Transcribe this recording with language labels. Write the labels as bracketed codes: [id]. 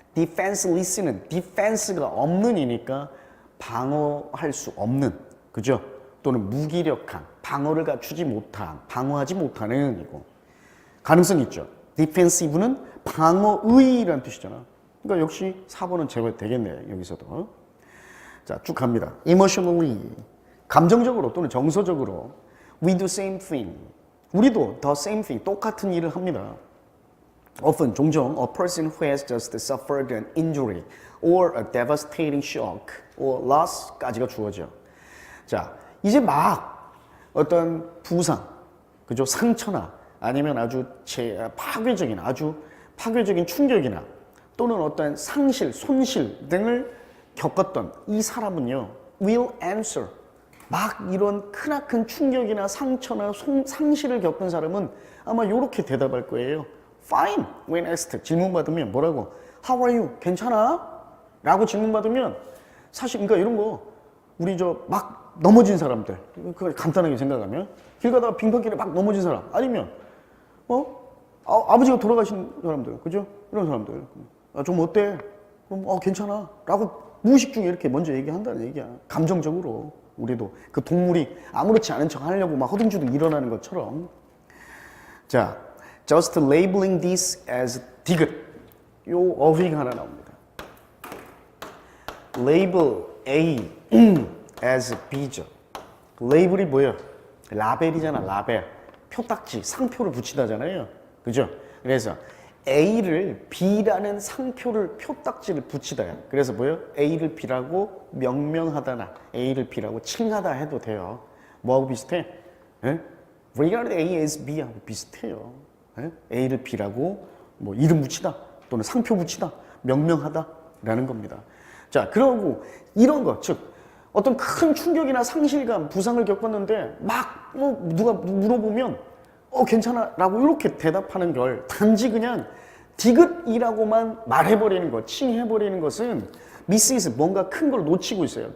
[ko] defenseless는 defense가 없는이니까 방어할 수 없는, 그죠? 또는 무기력한, 방어를 갖추지 못한, 방어하지 못하는 이고. 가능성이 있죠. defensive는 방어의라는 뜻이잖아. 그러니까 역시 4번은 제외되겠네, 여기서도. 자, 쭉 갑니다. [en] emotionally, [ko] 감정적으로 또는 정서적으로 [en] we do same thing. [ko] 우리도 [en] the same thing, [ko] 똑같은 일을 합니다. [en] Often, [ko] 종종, [en] a person who has just suffered an injury or a devastating shock or loss [ko] 까지가 주어져. 자, 이제 막 어떤 부상, 그죠? 상처나 아니면 아주 파괴적인 충격이나 또는 어떤 상실, 손실 등을 겪었던 이 사람은요, [en] will answer. [ko] 막 이런 크나큰 충격이나 상처나 상실을 겪은 사람은 아마 이렇게 대답할 거예요. [en] Fine, when asked. [ko] 질문 받으면 뭐라고? [en] How are you? [ko] 괜찮아? 라고 질문 받으면 사실 그러니까 이런 거 우리 막 넘어진 사람들 그걸 간단하게 생각하면 길 가다가 빙판길에 막 넘어진 사람 아니면 아버지가 돌아가신 사람들 그죠? 이런 사람들. 좀 어때? 그럼 괜찮아 라고 무의식 중에 이렇게 먼저 얘기한다는 얘기야. 감정적으로. 우리도 그 동물이 아무렇지 않은 척 하려고 막 허둥지둥 일어나는 것처럼. [en] 자, just labeling this as 디귿. [ko] 요 어휘가 하나 나옵니다. label A as B죠. 레이블이 뭐예요? 라벨이잖아, 라벨. 표딱지, 상표를 붙이다잖아요. 그죠? 그래서 A를 B라는 상표를 표딱지를 붙이다야. 그래서 뭐예요? A를 B라고 명명하다나 A를 B라고 칭하다 해도 돼요. 뭐하고 비슷해? 예? regard A as B하고 비슷해요. 예? A를 B라고 뭐 이름 붙이다 또는 상표 붙이다, 명명하다 라는 겁니다. 자, 그러고 이런 거, 즉 어떤 큰 충격이나 상실감, 부상을 겪었는데 막 뭐 누가 물어보면 괜찮아 라고 이렇게 대답하는 걸 단지 그냥 디귿이라고만 말해버리는 것, 칭해버리는 것은 미스이스 뭔가 큰 걸 놓치고 있어요.